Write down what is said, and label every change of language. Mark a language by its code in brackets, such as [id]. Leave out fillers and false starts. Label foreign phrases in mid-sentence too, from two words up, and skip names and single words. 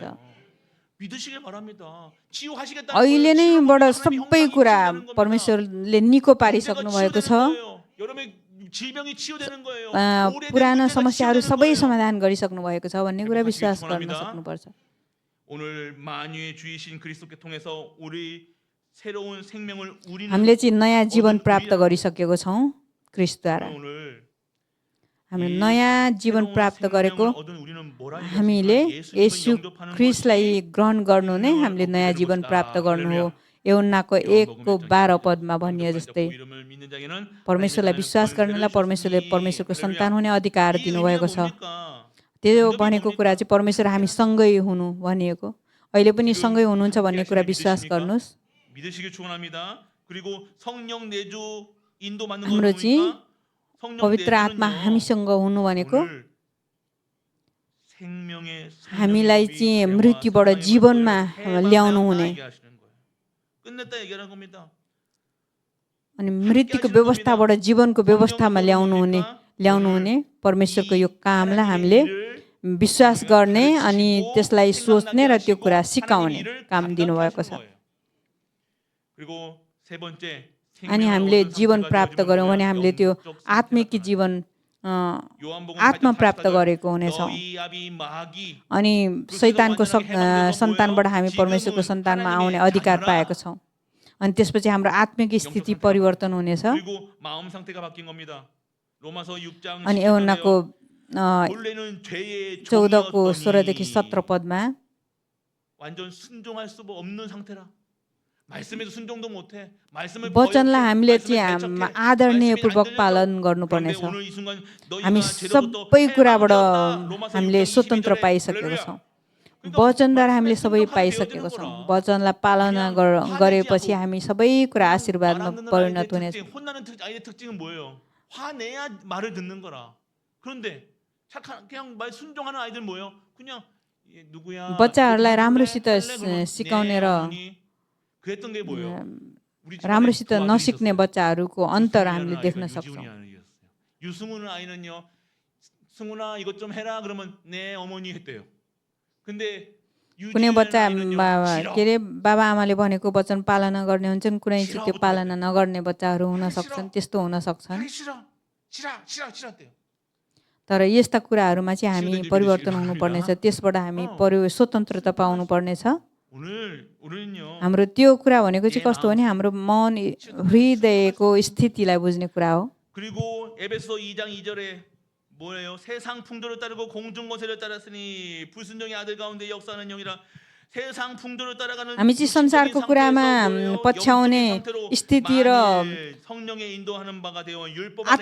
[ko] 믿으시길 바랍니다. 치유하시겠다는 [ne] अहिले [ko] 거예요. [ne] नैबाट [ko] 치유하고 [ne] सबै [ko] 하나님이 [ne] कुरा [ko] 형상이 치유되는 겁니다. [ne] परमेश्वरले निको पारिसक्नु [ko] 문제가 [ne] भएको छ। [ko] 치유되는 거예요. 여러분의 질병이 치유되는 거예요. 오래된 [ne] पुरानो [ko] 문제가 [ne] समस्याहरू [ko] 치유되는 [ne] सबै [ko] 거예요. [ne] समाधान गरिसक्नु भएको छ भन्ने कुरा [ko] 여러분 [ne] विश्वास [ko] 하시기 [ne] गर्न [ko] 축원합니다. [ne] सक्नुपर्छ। [ko] 오늘 만유의 주이신 그리스도께 통해서 우리 새로운 생명을 우리는 [ne] हामीले चाहिँ नयाँ जीवन प्राप्त गरिसकेको छौँ ख्रिस्टद्वारा। [ko] 오늘 [ne] हामीले नयाँ जीवन [ko] 새로운 [ne] प्राप्त गरेको [ko] 생명을 얻은 우리는 뭐라 [ne] हामीले [ko] 얘기했습니까? [ne] येशू [ko] 예수님을 영접하는 [ne] ख्रिस्टलाई ग्रहण गर्नु नै [ko] 생명을 [ne] हामीले [ko] 얻게 [ne] नयाँ [ko] 되는 [ne] जीवन [ko] 것이다. [ne] प्राप्त गर्नु हो। [ko] 할렐루야. [ne] యోహन्नाको 1को 12 पदमा भनिए [ko] 영접한 자, [ne] जस्तै [ko] 그 이름을 믿는 자에게는 [ne] परमेश्वरलाई [ko] 하나님의 [ne] विश्वास [ko] 권세를 [ne] गर्नेलाई परमेश्वरले [ko] 주셨으니. [ne] परमेश्वरको [ko] 할렐루야. [ne] सन्तान हुने अधिकार [ko] 이 [ne] दिनुभएको [ko] 의미가 [ne] छ। [ko] 뭡니까? [ne] त्यो 응답이 भनेको कुरा चाहिँ परमेश्वर हामी सँगै हुनु भनिएको। अहिले पनि सँगै हुनुहुन्छ भन्ने कुरा विश्वास गर्नुहोस्। [ko] 믿으시길 축원합니다. 그리고 성령 내주 인도 받는 거 [ne] हाम्रो चाहिँ [ko] 뭡니까? 성령 [ne] पवित्र आत्मा हामीसँग हुनु भनेको [ko] 오늘 생명의 [ne] हामीलाई चाहिँ मृत्युबाट जीवनमा ल्याउनु हुने, [ko] 끝냈다 얘기하는 겁니다. [ne] अनि मृत्युको व्यवस्थाबाट जीवनको व्यवस्थामा ल्याउनु हुने परमेश्वरको यो कामलाई हामीले विश्वास गर्ने अनि त्यसलाई सोच्ने र त्यो कुरा सिकाउने काम दिनुभएको छ। [ko] 그리고 세 번째 [ne] अनि हामीले जीवन प्राप्त गऱ्यौँ भने हामीले त्यो आत्मिक जीवन आत्मा प्राप्त गरेको हुनेछौँ। अनि शैतानको सन्तानबाट हामी परमेश्वरको सन्तानमा आउने अधिकार पाएको छौँ। अनि त्यसपछि हाम्रो आत्मिक स्थिति परिवर्तन हुनेछ। [ko] 그리고 마음 상태가 바뀐 겁니다. 로마서 6장 [ne] अनि యోहन्नाको [ko] 10절에요. 원래는 죄의 [ne] 14को 16देखि [ko] 종이었더니 [ne] 17 पदमा [ko] 완전 순종할 수 없는 상태라. 말씀에도 순종도 못해. 말씀을 [ne] वचनलाई हामीले [ko] 말씀에 [ne] चाहिँ [ko] 배척해. [ne] आदरणीयपूर्वक [ko] 말씀이 안 [ne] पालन [ko] 들려져. [ne] गर्नुपर्नेछ। [ko] 그런데 오늘 이 순간 [ne] हामी [ko] 너희가 죄로부터 [ne] सबै कुराबाट [ko] 해방되었다. 로마서 [ne] हामीले [ko] 6장 [ne] स्वतन्त्र [ko] 22절에 [ne] पाइसकेको [ko] 할렐루야. [ne] छौँ। [ko] 그러니까 [ne] वचनद्वारा हामीले [ko] 말씀에 [ne] सबै [ko] 순종하게 [ne] पाइसकेको [ko] 되어지는 [ne] छौँ। [ko] 거라. [ne] वचनलाई पालना गरेपछि हामी सबै कुरा आशीर्वादमा [ko] 말 안 듣는 [ne] परिणत [ko] 아이들의 [ne] हुनेछ। [ko] 특징, 혼나는 아이의 특징은 뭐예요? 화내야 말을 듣는 거라. 그런데 그냥 말 순종하는 아이들 뭐예요? 그냥 누구야? [ne] बच्चाहरूलाई राम्रोसित [ko] 할래? 그러면 [ne] सिकाउने [ko] 네, [ne] र [ko] 어머니. 그랬던 게 뭐예요? [ne] राम्रोसित नसिक्ने बच्चाहरूको अन्तर हामीले देख्न सक्छौँ। [ko] 유승우는 아이는요. 승우나 이것 좀 해라 그러면 네 어머니 했대요. 근데 [ne] कुनै बच्चा [ko] 유진이라는 아이는요. 싫어. [ne] के अरे बाबाआमाले भनेको वचन पालना गर्ने हुन्छन्, कुनै चाहिँ त्यो [ko] 싫어, [ne] पालना नगर्ने बच्चाहरू हुन [ko] 싫어. [ne] सक्छन्, त्यस्तो हुन सक्छन्। [ko] 하기 싫어. 싫었대요. [ne] तर यस्ता कुराहरूमा चाहिँ हामी [ko] 싫어도 [ne] परिवर्तन [ko] 이루어지기를 [ne] हुनुपर्नेछ, [ko] 바랍니다. [ne] त्यसबाट हामी स्वतन्त्रता पाउनुपर्नेछ। [ko] 오늘은요. [ne] हाम्रो त्यो कुरा भनेको चाहिँ कस्तो भने हाम्रो मन हृदयको स्थितिलाई बुझ्ने कुरा हो। [ko] 그리고 에베소 2장 2절에 뭐예요? 세상 풍조를 따르고 공중 권세를 따랐으니 불순종의 아들 가운데 역사하는 영이라. 세상 풍조를 따라가는 [ne] हामी चाहिँ संसारको कुरामा पछ्याउने स्थिति र [ko] 성령의 인도하는 바가 되어 율법 안에